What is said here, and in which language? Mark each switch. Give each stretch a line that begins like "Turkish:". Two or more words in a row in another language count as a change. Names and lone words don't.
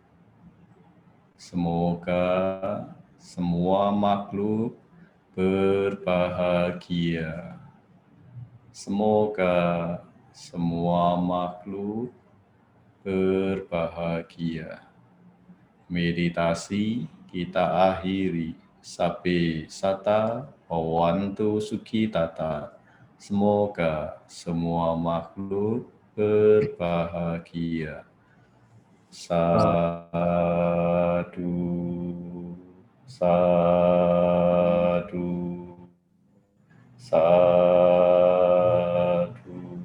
Indonesian: Semoga semua makhluk berbahagia. Semoga semua makhluk berbahagia. Meditasi kita akhiri.
Pali: Sabe sata bhavantu sukhitata.
Indonesian: Semoga semua makhluk berbahagia.
Pali: Sadu, sadu, sadu.